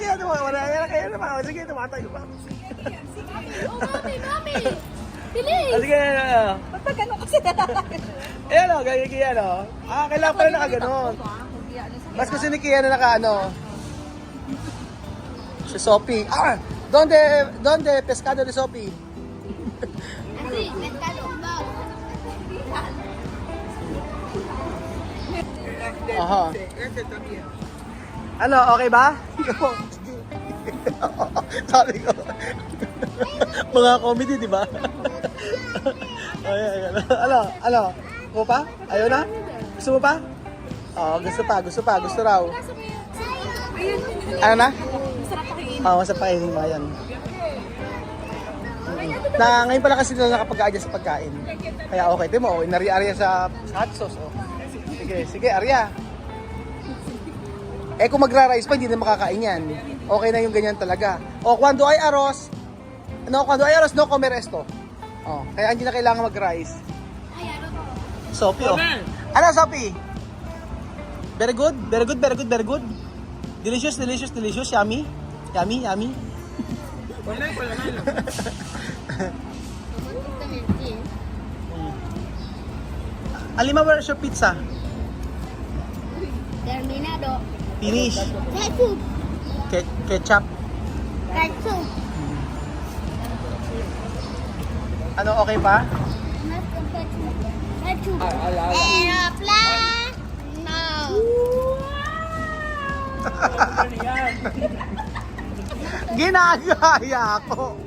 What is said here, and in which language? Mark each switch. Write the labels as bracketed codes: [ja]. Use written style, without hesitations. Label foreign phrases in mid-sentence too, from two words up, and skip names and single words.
[tl] Kaya naman, sige, tumatayo pa. Oh, mami. Bilis. Sige, Ba't ba ganun kasi? ayan o, ganyan o. Kailangan pala nakaganon. Mas gusto ni Kia na naka si Sophie. [es] Donde pescado de Sophie? Así, pescado. Aha. Este también. [tl] Ano, okay ba? Sabi ko. Mga comedy, di ba? Ayan. Ano? Gusto pa? Ayaw na? Gusto mo pa? Gusto raw. Ayun. Ano na? Masarap pakiin. Masarap pakihin mo, ayan. Ngayon pala kasi nila nakapag-adjust sa pagkain. Kaya okay, di mo, inari-arya sa hot sauce. Sige, Arya. Kung magra-rice pa, hindi na makakain yan. Okay na yung ganyan talaga. [es] Cuando hay arroz, no comer esto. [tl] Kaya hindi na kailangan mag-rice. Sophie, Ano, Sophie? [en] Very good. Delicious. Yummy. [es] Ponla con la mano. [en] Alima, where's your pizza? [es] Terminado. [en] Finish. Ketchup. [tl] Ketchup. Ano, okay pa? Mas keju. Aeroplane. No. Ginagaya ako.